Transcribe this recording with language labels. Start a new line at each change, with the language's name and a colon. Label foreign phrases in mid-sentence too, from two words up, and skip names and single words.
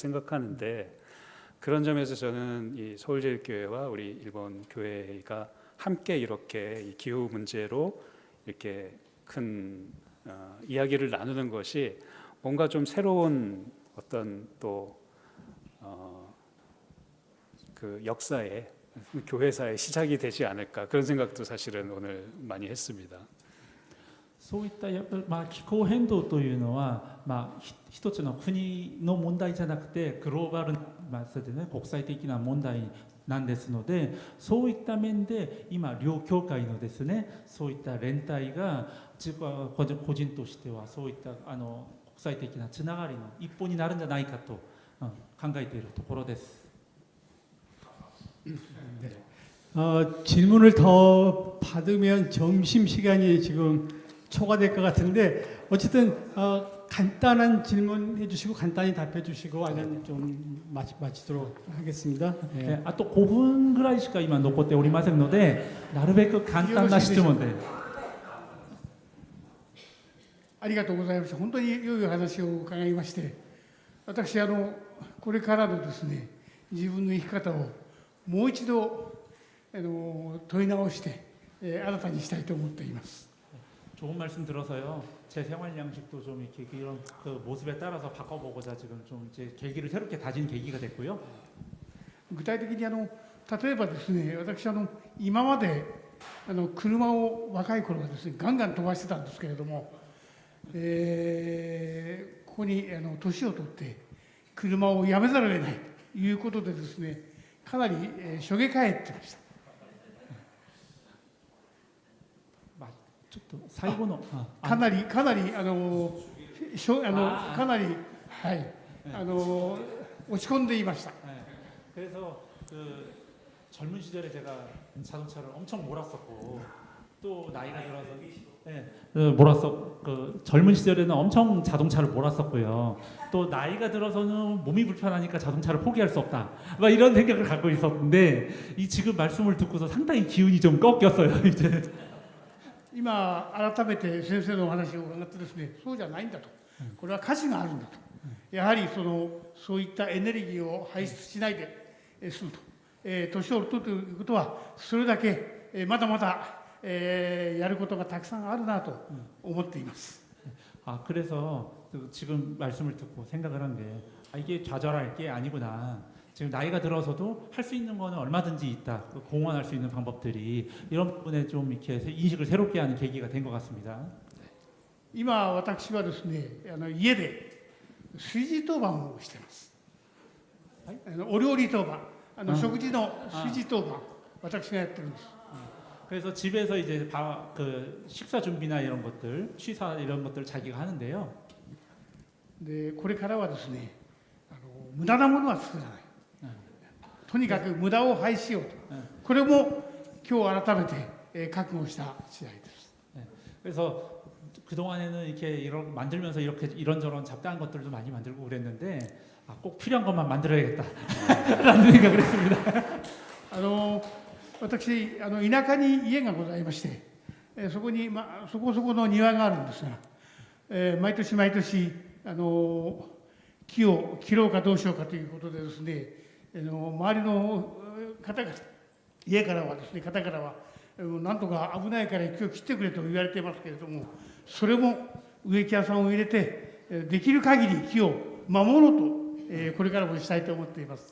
Korean: 생각하는데 그런 점에서 저는 이 서울제일교회와 우리 일본 교회가 함께 이렇게 이 기후 문제로 이렇게 큰 이야기를 나누는 것이 뭔가 좀 새로운 어떤 또 그 역사의 교회사의 시작이 되지 않을까 그런 생각도 사실은 오늘 많이 했습니다.
Japanese: そういったやっぱり気候変動というのは、一つの国の問題じゃなくてグローバルな、それでね、国際的な問題なんですので、そういった面で今両教会のですね、そういった連帯が個人としてはそういった国際的なつながりの一歩になるんじゃないかと考えているところです。
Korean: 질문을 더 받으면 점심시간이 지금 초과될 것 같은데 어쨌든 간단한 질문 해주시고 간단히 답해 주시고 아니면 좀 마치도록 하겠습니다.
Japanese: あと5分ぐらいしか今残っておりませんので、なるべく簡単な質問で。ありがとうございました。本当に良いお話を伺いまして、私これからのですね、自分の生き方をもう一度問い直して新たにしたいと思っています。
Korean: 좋은 말씀 들어서요. 제 생활 양식도 좀 이렇게 이런 그 모습에 따라서 바꿔보고자 지금 좀 이제 계기를 새롭게 다진 계기가 됐고요.
Japanese: 具体的に例えばですね、私今まで車を若い頃はですねガンガン飛ばしてたんですけれども、ここに年を取って車をやめざるを得ないということでですね、 かなり、しょげ返ってました。まあちょっと最後のかなりかなりかなりはい落ち込んでいました。
Korean: 그래서 그 젊은 시절에 제가 자동차를 엄청 몰았었고 또 나이가 들어서 그 젊은 시절에는 엄청 자동차를 몰았었고요. 또 나이가 들어서는 몸이 불편하니까 자동차를 포기할 수 없다. 막 이런 생각을 갖고 있었는데 이 지금 말씀을 듣고서 상당히 기운이 좀 꺾였어요. 이제
Japanese: 今改めて先生のお話を伺ってですね、そうじゃないんだと、これは価値があるんだと、やはりそういったエネルギーを排出しないですると、年を取るということはそれだけまだまだやることがたくさんあるなと思っています。
Korean: 그래서 지금 말씀을 듣고 생각을 한 게 이게 좌절할 게 아니구나. 지금 나이가 들어서도 할 수 있는 거는 얼마든지 있다. 공헌할 수 있는 방법들이 이런 부분에 좀 이렇게 인식을 새롭게 하는 계기가 된 것 같습니다.
Japanese: 今私はですね、家で炊事当番をしています。お料理当番、食事の炊事当番、私がやってるんです。
Korean: 그래서 집에서 이제 그 식사 준비나 이런 것들, 취사 이런 것들 자기가 하는데요.
Japanese: でこれからはですね、無駄なものは作らない。とにかく無駄を廃止しようと。これも今日改めて覚悟した次第です。
Korean: 그래서 그 동안에는 이렇게 만들면서 이렇게 이런저런 잡다한 것들도 많이 만들고 그랬는데 꼭 필요한 것만 만들어야겠다라는 생각을 했습니다.
Japanese: 私田舎に家がございまして、そこにそこそこの庭があるんですが、毎年毎年木を切ろうかどうしようかということでですね、周りの方々、家からはですね、方からはなんとか危ないから木を切ってくれと言われていますけれども、それも植木屋さんを入れてできる限り木を守ろうと、これからもしたいと思っています。